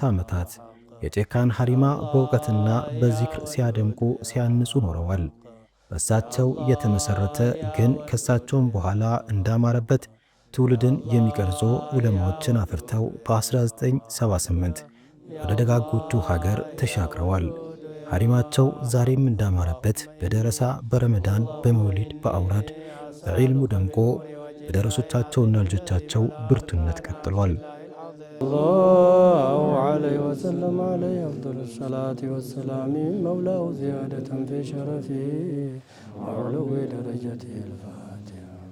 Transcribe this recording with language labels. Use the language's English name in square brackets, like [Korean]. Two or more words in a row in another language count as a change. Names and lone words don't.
[Amharic] ዓመታት የጨካን ሐሪማ በእውቀትና በዚክር ሲያደምቁ ሲያንጹ ኖረዋል። በእሳቸው የተመሰረተ ግን ከእሳቸውም በኋላ እንዳማረበት ትውልድን የሚቀርጹ ዑለማዎችን አፍርተው በ1978 ወደ ደጋጎቹ ሀገር ተሻግረዋል። ሐሪማቸው ዛሬም እንዳማረበት በደረሳ፣ በረመዳን፣ በመውሊድ፣ በአውራድ፣ በዒልሙ ደምቆ በደረሶቻቸውና ልጆቻቸው ብርቱነት ቀጥሏል። [Arabic] الله عليه وسلم عليه أفضل الصلاة والسلام مولاه زيادة في شرفه وعلو درجته الفاتحة